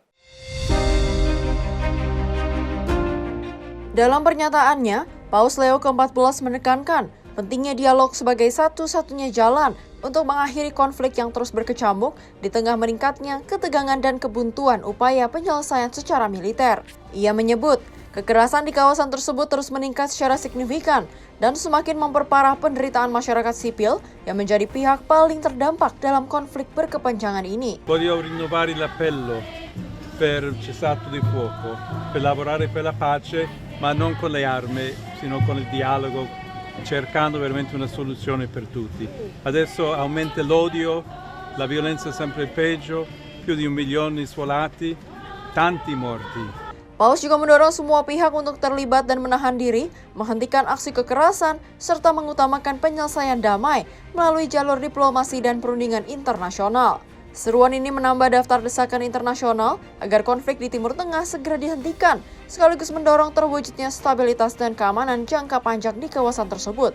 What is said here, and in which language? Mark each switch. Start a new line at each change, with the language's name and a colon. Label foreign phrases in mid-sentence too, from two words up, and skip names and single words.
Indonesian: Dalam pernyataannya, Paus Leo ke-14 menekankan pentingnya dialog sebagai satu-satunya jalan untuk mengakhiri konflik yang terus berkecamuk di tengah meningkatnya ketegangan dan kebuntuan upaya penyelesaian secara militer. Ia menyebut, Kekerasan di kawasan tersebut terus meningkat secara signifikan dan semakin memperparah penderitaan masyarakat sipil yang menjadi pihak paling terdampak dalam konflik berkepanjangan ini.
Italian: Voglio rinnovare l'appello per il cessate il fuoco, per lavorare per la pace, ma non con le armi, sino con il dialogo, cercando veramente una soluzione per tutti. Adesso aumenta l'odio, la violenza sempre peggio, più di 1 milione sfolati, tanti morti.
Indonesian: Paus juga mendorong semua pihak untuk terlibat dan menahan diri, menghentikan aksi kekerasan, serta mengutamakan penyelesaian damai melalui jalur diplomasi dan perundingan internasional. Seruan ini menambah daftar desakan internasional agar konflik di Timur Tengah segera dihentikan, sekaligus mendorong terwujudnya stabilitas dan keamanan jangka panjang di kawasan tersebut.